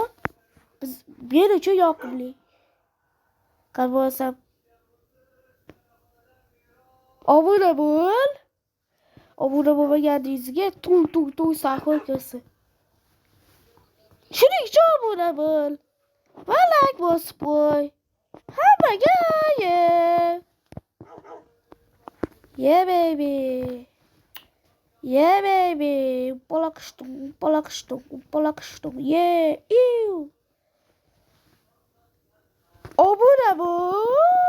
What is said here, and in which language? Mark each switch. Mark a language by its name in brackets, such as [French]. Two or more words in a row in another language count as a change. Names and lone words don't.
[Uzbek] Men uchun yoqimli. Qarabsam. Obuna bo'l. Obuna bo'lmaganingizga tung sahur kirsin. Shuning uchun obuna bo'l. Va like bosib qo'y. Hammaga [English] yeah baby. Yeah baby. Polaqishtung. Yeah. [Uzbek] Obuna bo'l.